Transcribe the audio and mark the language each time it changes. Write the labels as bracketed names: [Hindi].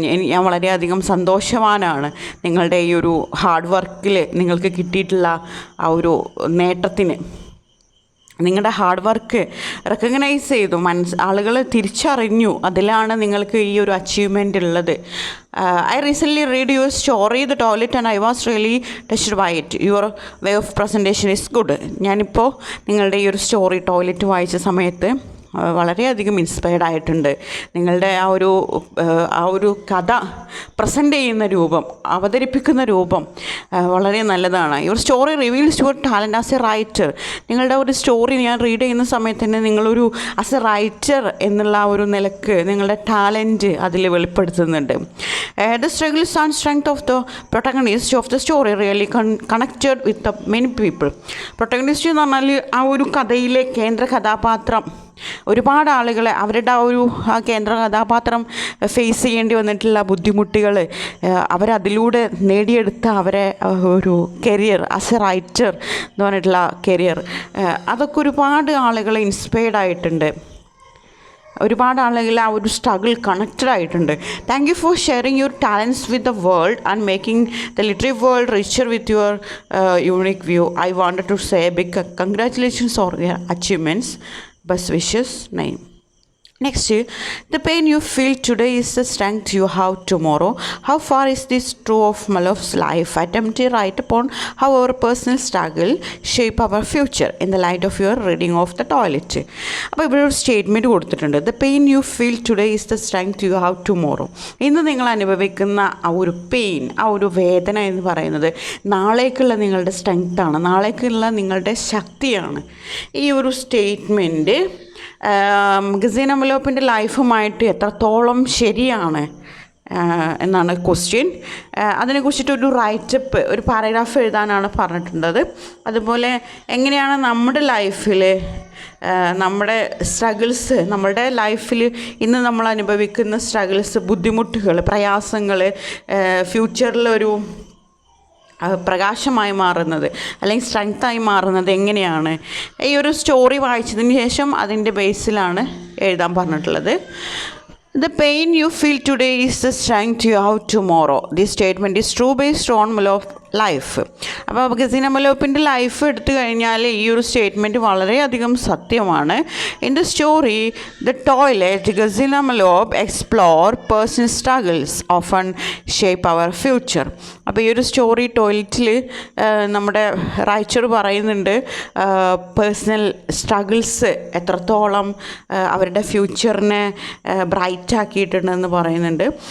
[Malayalam] ഞാൻ വളരെയധികം സന്തോഷവാനാണ് നിങ്ങളുടെ ഈ ഒരു ഹാർഡ് വർക്കിൽ നിങ്ങൾക്ക് കിട്ടിയിട്ടുള്ള ആ ഒരു നേട്ടത്തിന്. നിങ്ങളുടെ ഹാർഡ് വർക്ക് റെക്കഗ്നൈസ് ചെയ്തു, ആളുകൾ തിരിച്ചറിഞ്ഞു, അതിലാണ് നിങ്ങൾക്ക് ഈ ഒരു അച്ചീവ്മെൻ്റ് ഉള്ളത്. [English] I recently read your story, The Toilet, and I was really touched by it. Your way of presentation is good. [Malayalam] ഞാനിപ്പോൾ നിങ്ങളുടെ ഈ ഒരു സ്റ്റോറി ടോയ്ലറ്റ് വായിച്ച സമയത്ത് വളരെയധികം ഇൻസ്പയർഡ് ആയിട്ടുണ്ട്. നിങ്ങളുടെ ആ ഒരു കഥ പ്രസൻറ്റ് ചെയ്യുന്ന രൂപം, അവതരിപ്പിക്കുന്ന രൂപം വളരെ നല്ലതാണ്. [English] Your story reveals your talent as a writer. [Malayalam] നിങ്ങളുടെ ഒരു സ്റ്റോറി ഞാൻ റീഡ് ചെയ്യുന്ന സമയത്ത് തന്നെ നിങ്ങളൊരു ആസ് എ റൈറ്റർ എന്നുള്ള ഒരു നിലക്ക് നിങ്ങളുടെ ടാലൻറ്റ് അതിൽ വെളിപ്പെടുത്തുന്നുണ്ട്. [English] The struggles and strength of the protagonist of the story really connected with the many people. [Malayalam] Protagonist എന്ന് പറഞ്ഞാൽ ആ ഒരു കഥയിലെ കേന്ദ്ര കഥാപാത്രം ഒരുപാട് ആളുകളെ അവരുടെ ആ കേന്ദ്ര കഥാപാത്രം ഫേസ് ചെയ്യേണ്ടി വന്നിട്ടുള്ള ബുദ്ധിമുട്ടുകൾ അവരതിലൂടെ നേടിയെടുത്ത അവരെ ഒരു കരിയർ ആസ് എ റൈറ്റർ എന്ന് പറഞ്ഞിട്ടുള്ള കരിയർ, അതൊക്കെ ഒരുപാട് ആളുകളെ ഇൻസ്പയർഡ് ആയിട്ടുണ്ട്. ഒരുപാട് ആളുകൾ ആ ഒരു സ്ട്രഗിൾ കണക്റ്റഡ് ആയിട്ടുണ്ട്. [English] Thank you for sharing your talents with the world and making the literary world richer with your unique view. I wanted to say big congratulations or your achievements. Best wishes, name. Next, the pain you feel today is the strength you have tomorrow. How far is this true of Malop's life? Attempt to write upon how our personal struggle shape our future in the light of your reading of The Toilet. [Malayalam] അപ്പോൾ ഇവിടെ ഒരു statement കൊടുത്തിട്ടുണ്ട്. [English] The pain you feel today is the strength you have tomorrow. [Malayalam] ഇന്ന് നിങ്ങൾ അനുഭവിക്കുന്ന ആ ഒരു pain, ആ ഒരു വേദന എന്ന് പറയുന്നത് നാളേക്കുള്ള നിങ്ങളുടെ സ്ട്രെങ്ത്താണ്, നാളേക്കുള്ള നിങ്ങളുടെ ശക്തിയാണ്. ഈ ഒരു സ്റ്റേറ്റ്മെൻറ്റ് ഗസീന മലോപ്പിൻ്റെ ലൈഫുമായിട്ട് എത്രത്തോളം ശരിയാണ് എന്നാണ് ക്വസ്റ്റ്യൻ. അതിനെക്കുറിച്ചിട്ടൊരു റൈറ്റപ്പ്, ഒരു പാരഗ്രാഫ് എഴുതാനാണ് പറഞ്ഞിട്ടുള്ളത്. അതുപോലെ എങ്ങനെയാണ് നമ്മുടെ ലൈഫിൽ നമ്മുടെ സ്ട്രഗിൾസ്, നമ്മുടെ ലൈഫിൽ ഇന്ന് നമ്മൾ അനുഭവിക്കുന്ന സ്ട്രഗിൾസ്, ബുദ്ധിമുട്ടുകൾ, പ്രയാസങ്ങൾ ഫ്യൂച്ചറിലൊരു പ്രകാശമായി മാറുന്നത് അല്ലെങ്കിൽ സ്ട്രെങ്തായി മാറുന്നത് എങ്ങനെയാണ്? ഈ ഒരു സ്റ്റോറി വായിച്ചതിന് ശേഷം അതിൻ്റെ ബേസിലാണ് എഴുതാൻ പറഞ്ഞിട്ടുള്ളത്. [English] The pain you feel today is the strength you have tomorrow. This statement is true based on Malop life. [Malayalam] അപ്പോൾ ഗസീന മലോപ്പിൻ്റെ ലൈഫ് എടുത്തു കഴിഞ്ഞാൽ ഈ ഒരു സ്റ്റേറ്റ്മെൻറ്റ് വളരെയധികം സത്യമാണ്. [English] In the story the toilet Gazina Malop explore personal struggles often shape our future. [Malayalam] അപ്പോൾ ഈ ഒരു സ്റ്റോറി ടോയ്ലറ്റിൽ നമ്മുടെ റൈറ്റർ പറയുന്നുണ്ട് പേഴ്സണൽ സ്ട്രഗിൾസ് എത്രത്തോളം അവരുടെ ഫ്യൂച്ചറിനെ ബ്രൈറ്റ് ആക്കിയിട്ടുണ്ടെന്ന് പറയുന്നുണ്ട്.